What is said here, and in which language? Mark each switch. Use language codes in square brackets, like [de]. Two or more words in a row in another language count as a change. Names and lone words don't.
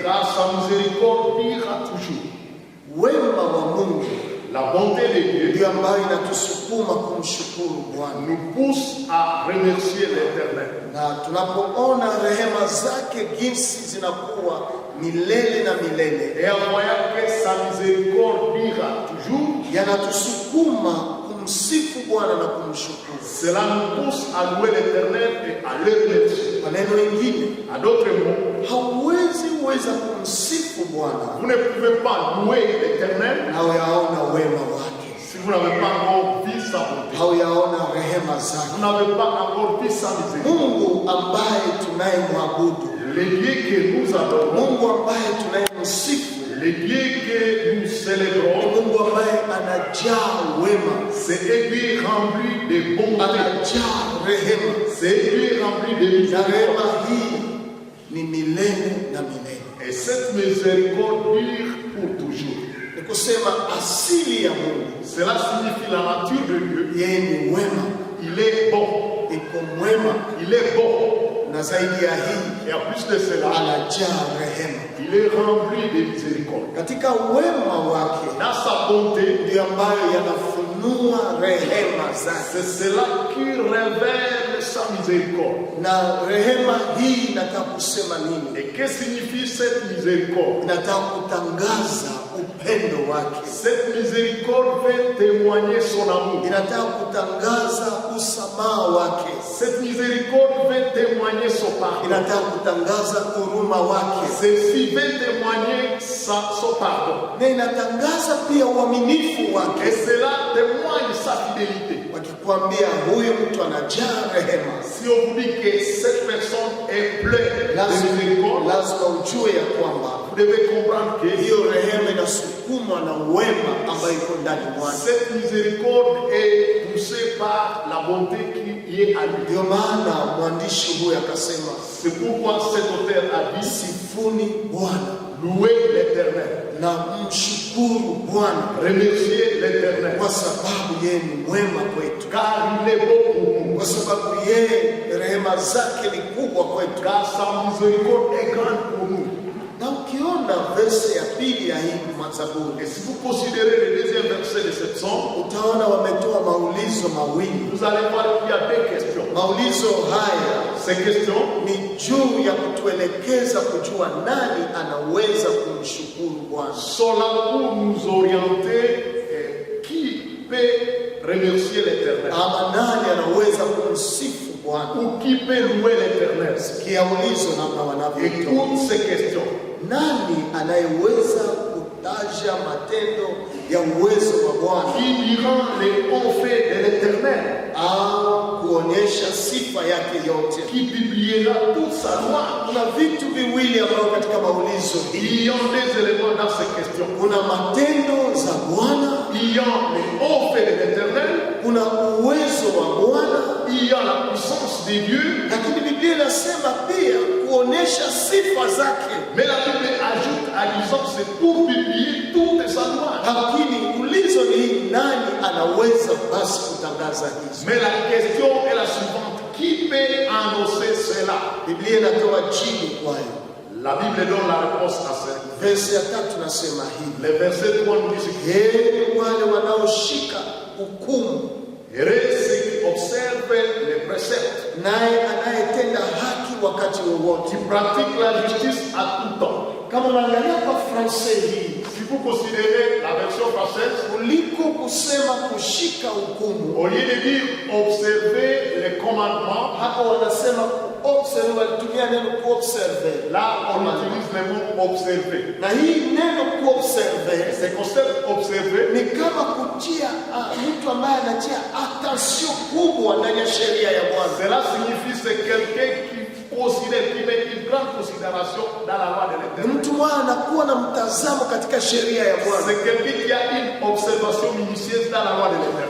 [fr] car sa miséricorde ira toujours. [sw] Wema wa Mungu [fr] La bonté de Dieu [sw] ndio ambayo inatusukuma kumshukuru Bwana. [fr] nous pousse à remercier l'éternel. [sw] Na tunapoona rehema zake jinsi zinakuwa milele na milele, [fr] Et en voyant que sa miséricorde ira toujours, [sw] yanatusukuma kumsifu Bwana na kumshukuru. [fr] cela nous pousse à louer l'éternel et à le remercier. [sw] Maneno mengine, [fr] En d'autres mots, [sw] hauwezi weza kumsifu Bwana [fr] vous ne pouvez pas louer l'éternel [sw] na uyaona wema wake, [fr] si vous n'avez pas encore vu sa bonté. [sw] hauyaona rehema zake. [fr] Vous n'avez pas encore vu sa miséricorde. [sw] Mungu ambaye tunayemwabudu, [fr] Les dieux que nous adorons, [sw] Mungu ambaye tunayemsifu, [fr] les dieux que nous [sw] ni [fr] célébrons, [sw] Mungu ambaye anajaa wema, [fr] c'est un Dieu rempli de bonté, [sw] anajaa rehema, [fr] c'est un Dieu rempli de [sw] na [fr] miséricorde. [sw] rehema hii ni milele na milele. [fr] Et cette miséricorde dure pour toujours. [sw] Ni kusema asili ya Mungu, [fr] Cela signifie la nature de Dieu. [sw] yeye ni wema, [fr] Il est bon, [sw] iko mwema, [fr] il est bon. [sw] na zaidi ya hii [fr] Et en plus de cela, [sw] anajaa rehema. [fr] il est rempli de miséricorde. [sw] Katika wema wake [fr] Dans sa bonté, [sw] ndio ambayo yanafunua rehema zake, [fr] c'est cela qui révèle sa miséricorde. [sw] na rehema hii inataka kusema nini? [fr] Et que signifie cette miséricorde? [sw] Inataka kutangaza upendo wake, [fr] Cette miséricorde veut témoigner son amour. [sw] inataka kutangaza usamaha wake, [fr] Cette miséricorde veut témoigner son pardon. [sw] inataka kutangaza huruma wake, [fr] Ceci veut témoigner son pardon. [sw] na inatangaza pia uaminifu [fr] Et [sw] wake, [fr] cela témoigne sa fidélité. [sw] wakikwambia huyu mtu anajaa rehema, [fr] Si on vous dit que cette personne est pleine de [sw] lazima [fr] miséricorde, [sw] lazima ujue ya kwamba [fr] vous devez comprendre que [sw] hiyo rehema inasukumwa na wema ambayo iko ndani mwake. [fr] cette miséricorde est poussée par la bonté qui est à lui. [sw] Ndio maana mwandishi huyu akasema, [fr] C'est pourquoi cet auteur a dit [sw] sifuni Bwana [fr] louer l'éternel, [sw] na mshukuru Bwana, [fr] remercier l'éternel, [sw] kwa sababu yeye ni mwema kwetu, [fr] car il est bon pour nous, [sw] kwa sababu yeye rehema zake ni kubwa kwetu. [fr] car sa miséricorde est grande pour nous. [sw] Na ukiona verse ya pili ya hii Mazaburi, [fr] Et si vous considérez le deuxième verset de cette somme, [sw] utaona wametoa maulizo mawili. [fr] vous allez voir qu'il y a deux questions. [sw] Maulizo haya [fr] Ces questions [sw] ni juu ya kutuelekeza kujua nani anaweza kumshukuru Bwana, [fr] sont là pour nous orienter qui peut remercier l'éternel [sw] ama nani anaweza kumsifu Bwana. [fr] ou qui peut louer l'éternel. [sw] Sikia ulizo namna wanavyotoa. [fr] Écoute ces questions. [sw] Nani anayeweza kutaja matendo ya uwezo wa Bwana [fr] Qui diront les hauts faits de l'éternel, [sw] au kuonyesha sifa yake yote? [fr] qui publiera toute sa loi. [sw] Kuna vitu viwili ambavyo katika maulizo hii, [fr] Il y a des éléments dans ces questions. [sw] kuna matendo za Bwana, [fr] Il y a les hauts faits de l'éternel, [sw] kuna uwezo wa Bwana, [fr] il y a la puissance de Dieu, [sw] lakini Biblia inasema pia kuonyesha sifa zake. [fr] mais la Bible ajoute à disant c'est pour publier toute sa loi. [sw] Lakini ulizo ni nani anaweza basi kutangaza hizo? [fr] Mais la question est la suivante. Qui peut annoncer cela? [sw] Biblia inatoa jibu kwayo. [fr] La Bible donne la réponse à ça. [sw] Verse ya 3 nasema hivi. [fr] Le verset 3 nous dit que [sw] Heri wale wanaoshika hukumu, [fr] heureux ceux qui observent les préceptes, [sw] naye anayetenda haki wakati wowote. [fr] qui pratiquent la justice à tout temps. [sw] Kama unaangalia kwa Fransai hii, [fr] Si vous considérez la version française, [sw] kuliko kusema kushika hukumu, [fr] au lieu de dire observer les commandements, [sw] hapa wanasema kuobserve, walitumia neno kuobserve. [fr] là on utilise le mot observer. [sw] Na hii neno kuobserve [fr] Ce concept observer, [sw] ni kama kutia mtu ambaye anatia attention kubwa ndani ya sheria ya Bwana. [fr] cela signifie c'est quelqu'un qui considère, qui met une grande considération dans la loi de l'Éternel. [sw] Mtu mmoja anakuwa na mtazamo katika sheria ya Bwana. [fr] C'est quelqu'un qui a une observation minutieuse dans la loi de l'Éternel.